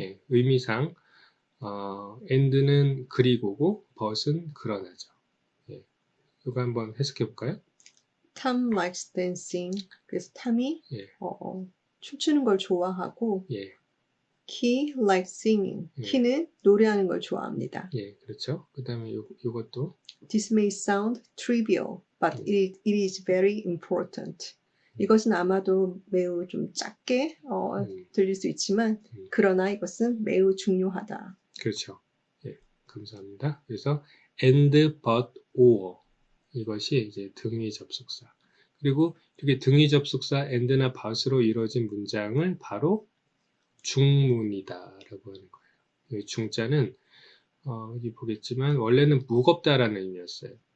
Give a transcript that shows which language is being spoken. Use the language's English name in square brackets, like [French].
[Korean] 예, 의미상 and는 그리고고 but은 그러나죠. 예, 이거 한번 해석해 볼까요? [English] Tom likes dancing. [Korean] 그래서 탐이 예, 춤추는 걸 좋아하고 예, [English] He likes singing. [Korean] 예. 키는 노래하는 걸 좋아합니다. 예, 그렇죠. 그 다음에 요것도 [English] This may sound trivial, but it is very important. [Korean] 이것은 아마도 매우 좀 작게 들릴 수 있지만 그러나 이것은 매우 중요하다. 그렇죠. 예, 감사합니다. 그래서 and, but, or 이것이 이제 등위 접속사. 그리고 이렇게 등위 접속사 and나 but으로 이루어진 문장을 바로 중문이다라고 하는 거예요. 이 중자는 여기 보겠지만 원래는 무겁다라는 의미였어요.